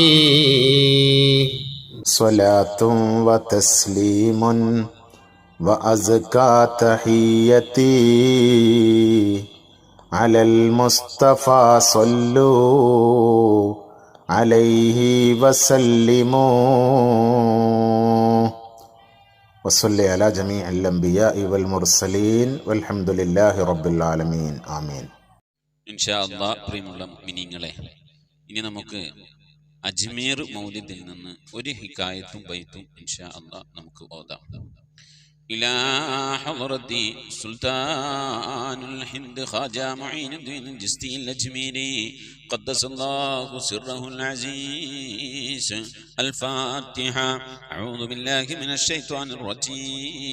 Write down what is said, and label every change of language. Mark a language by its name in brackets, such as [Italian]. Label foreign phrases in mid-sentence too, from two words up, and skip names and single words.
[Arabic] الصلاة والتسليم وأزكى تحية على المصطفى صلوا عليه وسلموا وصل على جميع الأنبياء والمرسلين والحمد لله رب العالمين. ആമീൻ. إن شاء الله. [Malayalam] പ്രിയമുള്ള മുഅ്മിനീങ്ങളെ, ഇനി നമുക്ക് അജ്മീർ മൗലിദിൽ നിന്ന് ഒരു ഹിക്കായത്തും ബൈത്തും [Arabic] إن شاء الله [Malayalam] നമുക്ക് ഓതാം. [Arabic] إلى حضرة سلطان الهند خواجة معين الدين الجستي الأجميري قدس الله سره العزيز. الفاتحة. أعوذ بالله من الشيطان الرجيم.